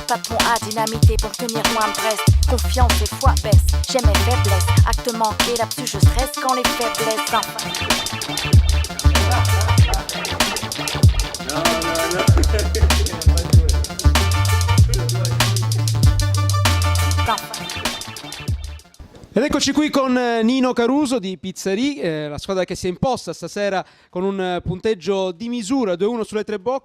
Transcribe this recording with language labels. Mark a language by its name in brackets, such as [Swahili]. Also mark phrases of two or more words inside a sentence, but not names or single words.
[French] Pas de pont à dynamiter pour tenir loin de Brest. Confiance et foi baisse, j'ai mes faiblesses. Acte manqué, là-dessus je stresse quand les faiblesses enfin. [Italian] Ed eccoci qui con Nino Caruso di Pizzerì, la squadra che si è imposta stasera con un punteggio di misura 2-1 sulle tre bocche.